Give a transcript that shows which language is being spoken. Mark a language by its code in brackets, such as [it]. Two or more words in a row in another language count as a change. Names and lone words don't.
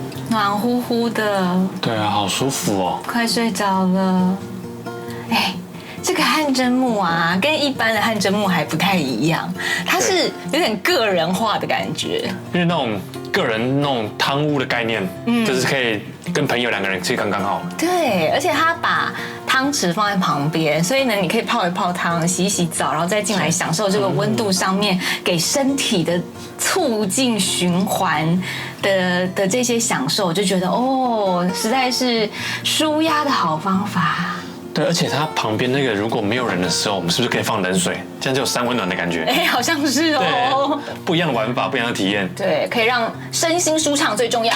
[zh] 暖乎乎的。對啊，好舒服哦。快睡着了。哎，這個汗蒸幕啊，跟一般的汗蒸幕還不太一樣，它是有點個人化的感覺。因為那種個人那種湯屋的概念，就是可以跟朋友2個人其實剛剛好。對，而且它把湯匙放在旁邊，所以呢，你可以泡一泡湯，洗一洗澡，然後再進來享受這個溫度上面給身體的促進循環的這些享受，我就覺得哦，實在是舒壓的好方法。對，而且它旁邊那個如果沒有人的時候，我們是不是可以放冷水，這樣就有三溫暖的感覺？哎，好像是哦。對，不一樣的玩法，不一樣的體驗。对，可以讓身心舒暢最重要。